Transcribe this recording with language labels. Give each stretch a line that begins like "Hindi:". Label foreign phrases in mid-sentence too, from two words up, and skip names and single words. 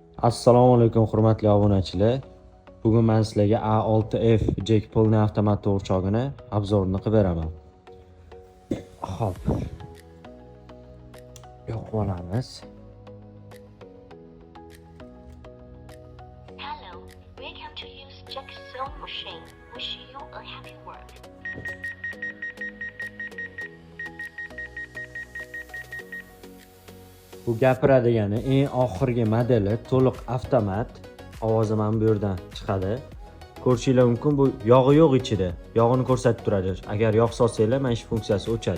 Uzbek: Assalomu alaykum hurmatli obunachilar. Bugun men sizlarga A6F Jack Pull'ning avtomat o'rchog'ini obzorini qilib beraman. Xo'p. Yo'q olamiz.
English: Hello, welcome to use Jack sewing machine. Wish you a happy work.
Uzbek: Bu gapiradigani eng oxirgi modeli to'liq avtomat. Ovozi mana bu yerdan chiqadi. Ko'rishingiz mumkin, bu yog'i yo'q ichida. Yog'ini ko'rsatib turadi. Agar yog' solsanglar, mana shu funksiyasi o'chadi.